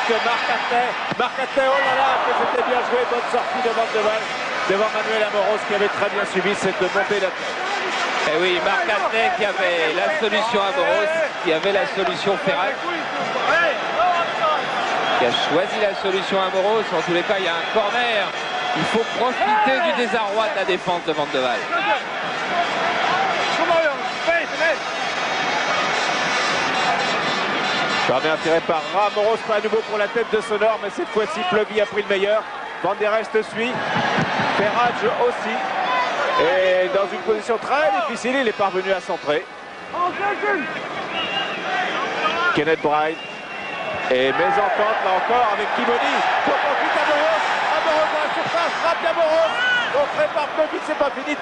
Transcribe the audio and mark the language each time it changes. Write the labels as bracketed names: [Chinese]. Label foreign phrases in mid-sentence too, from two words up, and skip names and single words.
[French] Marc Hatley, oh là là, que c'était bien joué, bonne sortie de Van de Waal devant Manuel Amoros qui avait très bien suivi cette montée d'Hatley. Et oui, Marc Hatley qui avait la solution Amoros, qui avait la solution Ferrat, qui a choisi la solution Amoros. En tous les cas, il y a un corner. Il faut profiter du désarroi de la défense de Van de Waal. Corner tiré par Amoros, pas à nouveau pour la tête de Sonor, mais cette fois-ci Plevy a pris le meilleur. Van der Rest suit, Ferrage aussi. Et dans une position très difficile, il est parvenu à centrer. Kenneth Bright. Et mésentente là encore avec Kimoni. Pour ensuite Amoros. Amoros dans la surface, frappe d'Amoros. Contré par Plevy, c'est pas fini.